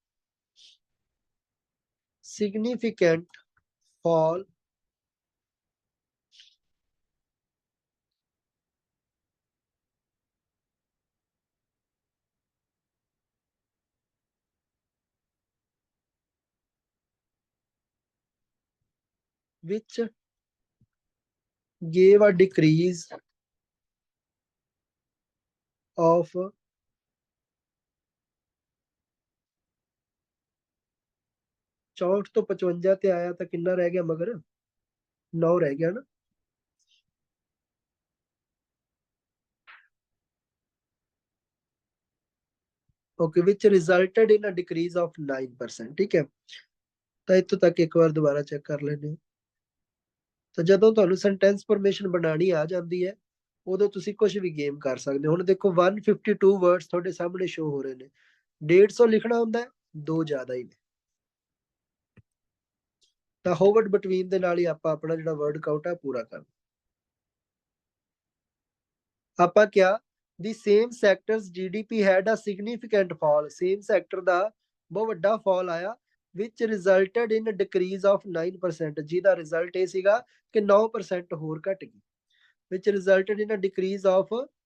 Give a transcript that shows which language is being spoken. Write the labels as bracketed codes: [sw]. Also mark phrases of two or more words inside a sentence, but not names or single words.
[en] significant fall which gave a decrease of [pa] 64 ਤੋਂ 55 ਤੇ ਆਇਆ ਤਾਂ ਕਿੰਨਾ ਰਹਿ ਗਿਆ ਮਗਰ? 9 ਰਹਿ ਗਿਆ ਨਾ। [en] okay, which resulted in a decrease of 9%। [hi] ठीक है, [pa] ਤਾਂ ਇੱਥੋਂ ਤੱਕ ਇੱਕ ਵਾਰ ਦੁਬਾਰਾ ਚੈੱਕ ਕਰ ਲੈਣੇ। ਤਾਂ ਜਦੋਂ ਤੁਹਾਨੂੰ ਸੈਂਟੈਂਸ ਫਾਰਮੇਸ਼ਨ ਬਣਾਉਣੀ ਆ ਜਾਂਦੀ ਹੈ ਉਦੋਂ ਤੁਸੀਂ ਕੁਝ ਵੀ ਗੇਮ ਕਰ ਸਕਦੇ ਹੋ। ਹੁਣ ਦੇਖੋ 152 ਵਰਡਸ ਤੁਹਾਡੇ ਸਾਹਮਣੇ ਸ਼ੋ ਹੋ ਰਹੇ ਨੇ, 150 ਲਿਖਣਾ ਹੁੰਦਾ, ਦੋ ਜ਼ਿਆਦਾ ਹੀ ਨੇ। ਤਾਂ ਹੋਵਰਡ ਬਿਟਵੀਨ ਦੇ ਨਾਲ ਹੀ ਆਪਾਂ ਆਪਣਾ ਜਿਹੜਾ [en] word count [pa] ਹੈ ਪੂਰਾ ਕਰਨਾ। ਆਪਾਂ ਕਿਹਾ [en] the same sectors GDP had a significant fall, [pa] ਸੇਮ ਸੈਕਟਰ ਦਾ ਬਹੁਤ ਵੱਡਾ ਫਾਲ ਆਇਆ [en] which resulted in a decrease of 9%, [pa] ਜਿਹਦਾ ਰਿਜ਼ਲਟ ਇਹ ਸੀਗਾ ਕਿ 9% ਹੋਰ ਘਟ ਗਈ, [en] which resulted in a decrease of